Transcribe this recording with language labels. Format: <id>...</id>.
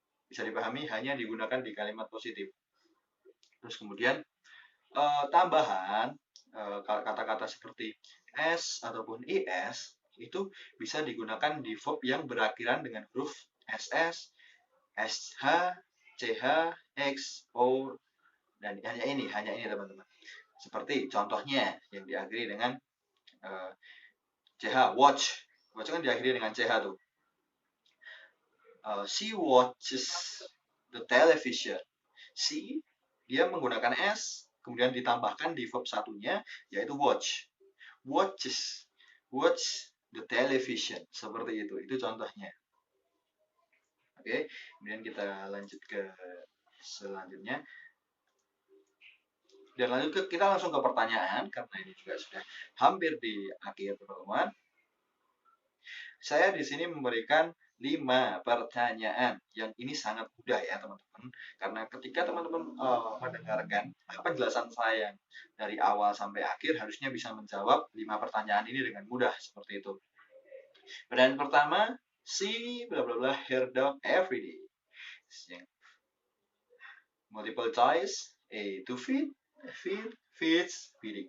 <id>Bisa dipahami hanya digunakan di kalimat positif. Terus kemudian tambahan kata-kata seperti s ataupun es itu bisa digunakan di verb yang berakhiran dengan huruf ss, sh, ch, x, o, dan hanya ini teman-teman. Seperti contohnya yang diakhiri dengan ch, watch. Watch kan diakhiri dengan ch tuh.</id> <en>She watches the television.</en> <id>She, dia menggunakan s, kemudian ditambahkan di verb satunya, yaitu watch.</id> <en>Watches, watch the television.</en> <id>Seperti itu contohnya. Oke, kemudian kita lanjut ke selanjutnya. Dan lanjut kita langsung ke pertanyaan, karena ini juga sudah hampir di akhir pertemuan. Saya di sini memberikan 5 pertanyaan yang ini sangat mudah ya teman-teman, karena ketika teman-teman mendengarkan penjelasan saya dari awal sampai akhir harusnya bisa menjawab 5 pertanyaan ini dengan mudah seperti itu. Pertanyaan pertama,</id> <en>see bla bla bla her dog every day. Multiple choice, A to feed, feeds, feeding.</en>